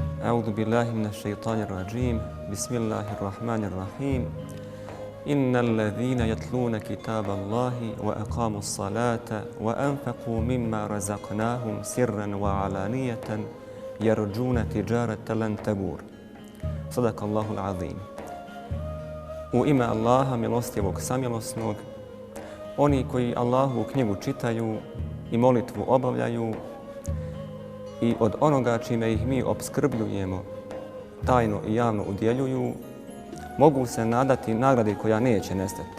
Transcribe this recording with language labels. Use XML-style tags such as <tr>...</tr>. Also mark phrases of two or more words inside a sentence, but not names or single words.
<ar>أعوذ بالله من الشيطان الرجيم بسم الله الرحمن الرحيم إن الذين يتلون كتاب الله وأقاموا الصلاة وأنفقوا مما رزقناهم سرا وعلانية يرجون تجارة لن تبور صدق الله العظيم.</ar> <bs>U ime Allaha milostivog samilosnog, oni koji Allahovu knjigu čitaju i molitvu obavljaju i od onoga čime ih mi opskrbljujemo, tajno i javno udjeljuju, mogu se nadati nagradi koja neće nestati.</bs>